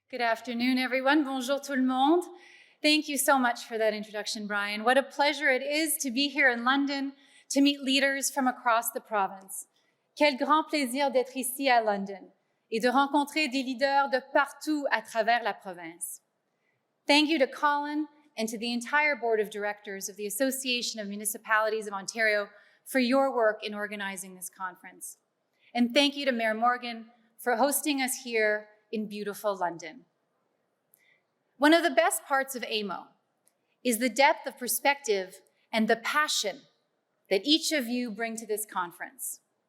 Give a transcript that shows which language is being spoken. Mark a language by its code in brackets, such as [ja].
[en] Good afternoon, everyone. [fr] Bonjour tout le monde. [en] Thank you so much for that introduction, Brian. What a pleasure it is to be here in London to meet leaders from across the province. [fr] Quel grand plaisir d'être ici à London et de rencontrer des leaders de partout à travers la province. [en] Thank you to Colin and to the entire board of directors of the Association of Municipalities of Ontario for your work in organizing this conference. And thank you to Mayor Morgan for hosting us here in beautiful London. One of the best parts of AMO is the depth of perspective and the passion that each of you bring to this conference.